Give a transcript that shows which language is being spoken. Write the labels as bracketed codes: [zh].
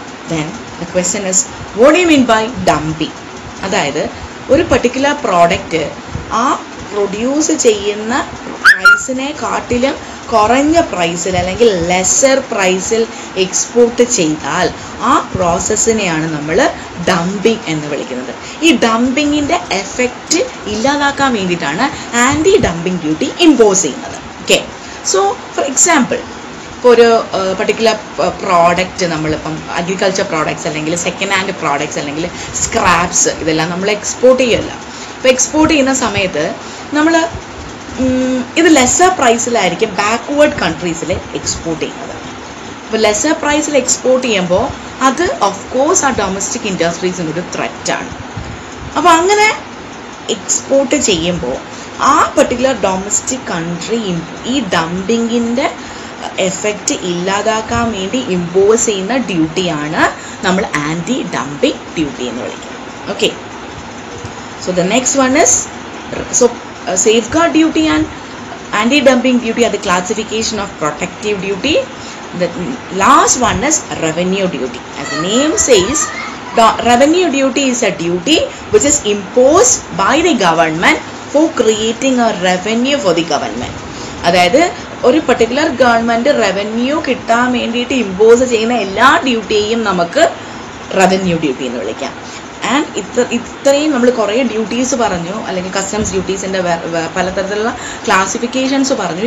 [en] Then the question is, what do you mean by dumping? [ml] അതായത് ഒരു particular product ആ produce ചെയ്യുന്ന പ്രൈസിനെ കാട്ടിലും കുറഞ്ഞ പ്രൈസിൽ അല്ലെങ്കിൽ ലെസർ പ്രൈസിൽ എക്സ്പോർട്ട് ചെയ്താൽ ആ പ്രോസസ്സിനെയാണ് നമ്മൾ ഡംപിങ് എന്ന് വിളിക്കുന്നത്. ഈ ഡംപിങ്ങിൻ്റെ എഫക്റ്റ് ഇല്ലാതാക്കാൻ വേണ്ടിയിട്ടാണ് ആൻറ്റി ഡംപിങ് ഡ്യൂട്ടി ഇമ്പോസ് ചെയ്യുന്നത്. [en] okay, so for example, [ml] ഇപ്പോൾ ഒരു പർട്ടിക്കുലർ പ്രോഡക്റ്റ് നമ്മളിപ്പം അഗ്രികൾച്ചർ പ്രോഡക്ട്സ് അല്ലെങ്കിൽ സെക്കൻഡ് ഹാൻഡ് പ്രോഡക്ട്സ് അല്ലെങ്കിൽ സ്ക്രാപ്സ് ഇതെല്ലാം നമ്മൾ എക്സ്പോർട്ട് ചെയ്യുമല്ലോ. അപ്പോൾ എക്സ്പോർട്ട് ചെയ്യുന്ന സമയത്ത് നമ്മൾ ഇത് ലെസർ പ്രൈസിലായിരിക്കും ബാക്ക്വേർഡ് കൺട്രീസിൽ എക്സ്പോർട്ട് ചെയ്യുന്നത്. അപ്പോൾ ലെസർ പ്രൈസിൽ എക്സ്പോർട്ട് ചെയ്യുമ്പോൾ അത് [en] of course [ml] ആ ഡൊമസ്റ്റിക് ഇൻഡസ്ട്രീസിനൊരു ത്രെറ്റാണ്. അപ്പോൾ അങ്ങനെ എക്സ്പോർട്ട് ചെയ്യുമ്പോൾ ആ പർട്ടിക്കുലർ ഡൊമസ്റ്റിക് കൺട്രി ഈ ഡംപിങ്ങിൻ്റെ എഫക്റ്റ് ഇല്ലാതാക്കാൻ വേണ്ടി ഇമ്പോസ് ചെയ്യുന്ന ഡ്യൂട്ടിയാണ് നമ്മൾ ആൻറ്റി ഡംപിങ് ഡ്യൂട്ടി എന്ന് വിളിക്കുന്നത്. [en] Okay, so the next one is safeguard duty and anti-dumping duty are the classification of protective duty. The last one is revenue duty. As the name says, the revenue duty is a duty which is imposed by the government for creating a revenue for the government. [ml] അതായത് ഒരു particular government revenue കിട്ടാൻ വേണ്ടിയിട്ട് impose ചെയ്യുന്ന എല്ലാ ഡ്യൂട്ടിയെയും നമുക്ക് revenue duty എന്ന് വിളിക്കാം. And ഇത്രയും നമ്മൾ കുറേ ഡ്യൂട്ടീസ് പറഞ്ഞു, അല്ലെങ്കിൽ കസ്റ്റംസ് ഡ്യൂട്ടീസിൻ്റെ പലതരത്തിലുള്ള ക്ലാസിഫിക്കേഷൻസ് പറഞ്ഞു.